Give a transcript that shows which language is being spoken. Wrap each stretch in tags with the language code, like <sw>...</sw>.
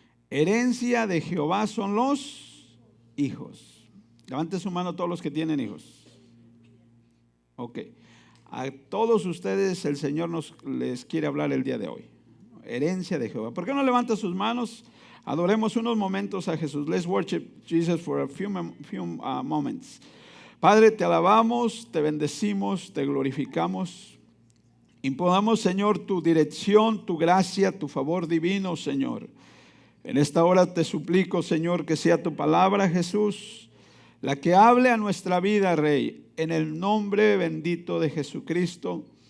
<es>Herencia de Jehová son los hijos. Levanten su mano todos los que tienen hijos. Ok. A todos ustedes el Señor les quiere hablar el día de hoy. Herencia de Jehová. ¿Por qué no levantan sus manos? Adoremos unos momentos a Jesús.</es> <en>Let's worship Jesus for a few moments.</en> <es>Padre, te alabamos, te bendecimos, te glorificamos. Imponamos, Señor, tu dirección, tu gracia, tu favor divino, Señor. En esta hora te suplico, Señor, que sea tu palabra, Jesús, la que hable a nuestra vida, Rey, en el nombre bendito de Jesucristo.</es>